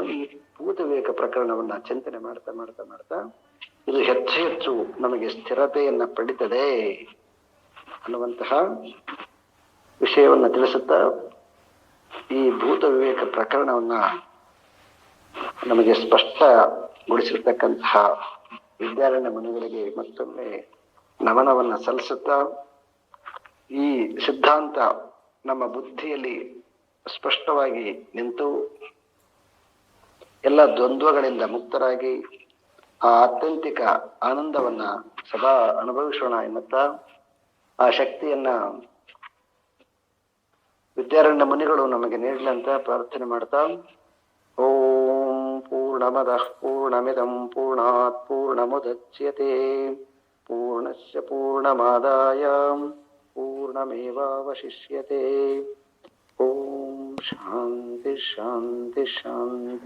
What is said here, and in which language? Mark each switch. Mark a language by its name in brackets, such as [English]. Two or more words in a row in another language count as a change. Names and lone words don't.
[Kannada] ಈ ಭೂತ ವಿವೇಕ ಪ್ರಕರಣವನ್ನ ಚಿಂತನೆ ಮಾಡ್ತಾ ಮಾಡ್ತಾ ಮಾಡ್ತಾ ಇದು ಹೆಚ್ಚು ನಮಗೆ ಸ್ಥಿರತೆಯನ್ನ ಪಡಿತದೆ ಅನ್ನುವಂತಹ ವಿಷಯವನ್ನ ತಿಳಿಸುತ್ತಾ ಈ ಭೂತ ವಿವೇಕ ಪ್ರಕರಣವನ್ನ ನಮಗೆ ಸ್ಪಷ್ಟಗೊಳಿಸಿರ್ತಕ್ಕಂತಹ ವಿದ್ಯಾರಣ್ಯ ಮುನಿಗಳಿಗೆ ಮತ್ತೊಮ್ಮೆ ನಮನವನ್ನ ಸಲ್ಲಿಸುತ್ತಾ, ಈ ಸಿದ್ಧಾಂತ ನಮ್ಮ ಬುದ್ಧಿಯಲ್ಲಿ ಸ್ಪಷ್ಟವಾಗಿ ನಿಂತು ಎಲ್ಲ ದ್ವಂದ್ವಗಳಿಂದ ಮುಕ್ತರಾಗಿ ಆ ಆತ್ಯಂತಿಕ ಆನಂದವನ್ನ ಸದಾ ಅನುಭವಿಸೋಣ ಎನ್ನುತ್ತಾ ಆ ಶಕ್ತಿಯನ್ನ ವಿದ್ಯಾರಣ್ಯ ಮುನಿಗಳು ನಮಗೆ ನೀಡಲಿ ಅಂತ ಪ್ರಾರ್ಥನೆ ಮಾಡ್ತಾ, [Sanskrit] ಓಂ ಪೂರ್ಣಮದಃ ಪೂರ್ಣಮಿದಂ ಪೂರ್ಣಾತ್ ಪೂರ್ಣಮುದಚ್ಯತೆ ಪೂರ್ಣಸ್ಯ ಪೂರ್ಣಮಾದಾಯ ಪೂರ್ಣಮೇವಾವಶಿಷ್ಯತೆ. ಓಂ ಶಾಂತಿ ಶಾಂತಿ ಶಾಂತಿ.